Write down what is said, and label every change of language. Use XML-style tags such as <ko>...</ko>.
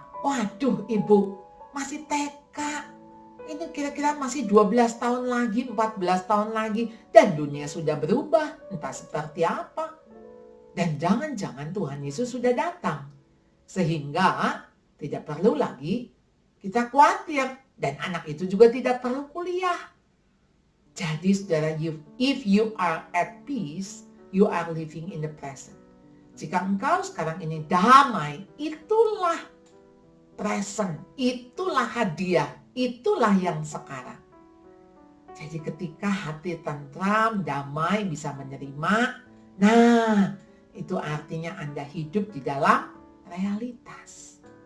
<id>Waduh ibu, masih TK. Ini kira-kira masih 12 tahun lagi, 14 tahun lagi. Dan dunia sudah berubah, entah seperti apa. Dan jangan-jangan Tuhan Yesus sudah datang. Sehingga tidak perlu lagi kita khawatir. Dan anak itu juga tidak perlu kuliah. Jadi saudara,</id> <en>if you are at peace, you are living in the present.</en> <id>Jika engkau sekarang ini damai, itulah present, itulah hadiah, itulah yang sekarang. Jadi ketika hati tentram, damai, bisa menerima, nah itu artinya Anda hidup di dalam realitas.</id>